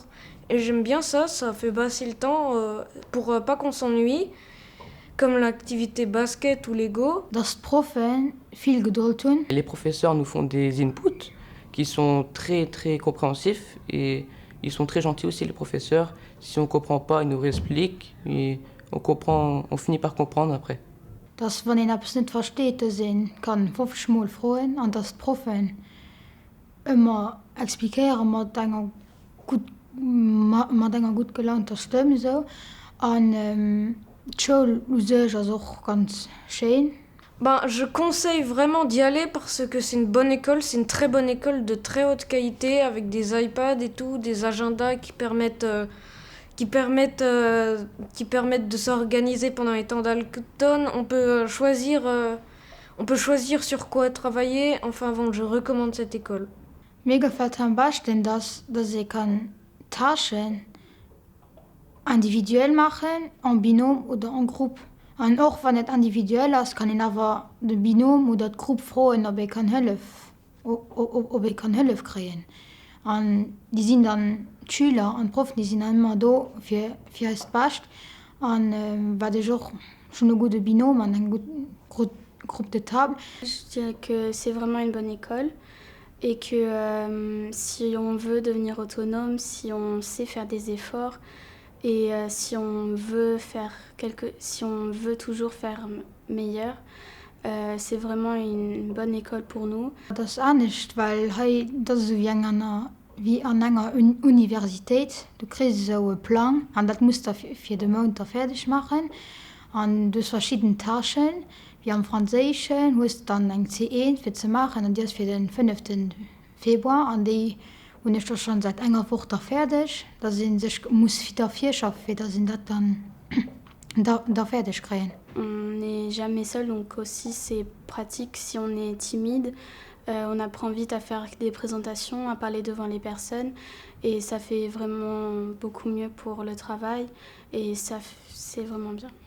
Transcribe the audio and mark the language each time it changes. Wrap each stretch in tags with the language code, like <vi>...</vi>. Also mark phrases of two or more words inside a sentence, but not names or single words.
<fr>Et j'aime bien ça fait passer le temps pour pas qu'on s'ennuie, comme l'activité basket ou Lego.</fr> <de>Das Profen viel Geduld tun.</de> <fr>Les professeurs nous font des inputs qui sont très très compréhensifs et ils sont très gentils aussi les professeurs. Si on comprend pas, ils nous expliquent et on finit par comprendre après.</fr> <de>Dass, wenn ihr etwas nicht versteht, kann 50 Mal fragen und das Profen immer explizieren mit einer gut gelaunter Stimme. So. Und die Schule ist auch ganz schön.</de> <fr>Je conseille vraiment d'y aller parce que c'est une bonne école, c'est une très bonne école de très haute qualité avec des iPads et tout, des agendas qui permettent de s'organiser pendant les temps Dalton. On peut choisir sur quoi travailler. Enfin bon, je recommande cette école.</fr> <de>Mir gefällt am besten, dass ich Taschen individuell machen,</de> <fr>en Binom</fr> <de>oder en Gruppe. Und auch wenn es individuell ist, kann ich aber den Binom oder die Gruppe fragen, ob ich Hilfe kriegen. Und die sind dann die Schüler und Prof, die sind immer da für das Beste. Und weil ich auch schon eine gute Binom und eine gute Gruppe</de> <fr>de table. Je dirais que c'est vraiment une bonne école et que si on veut devenir autonome, si on sait faire des efforts, et si on veut toujours faire meilleur, c'est vraiment une bonne école pour nous.</fr> <de>Das ist auch nicht, weil das ist wie an einer Universität. Du kriegst so einen Plan und das musst du für den Monat fertig machen. Und du hast verschiedene Taschen. Wie am Französischen hast du dann ein C1 für zu machen und das für den 5. Februar. Und die und ich das schon seit einer Woche fertig. Da muss wieder 4 schaffen, dass sie das dann da fertig kriegen.</de> <fr>On n'est jamais seul, donc aussi c'est pratique si on est timide. On apprend vite à faire des présentations, à parler devant les personnes. Et ça fait vraiment beaucoup mieux pour le travail. Et c'est vraiment bien.</fr>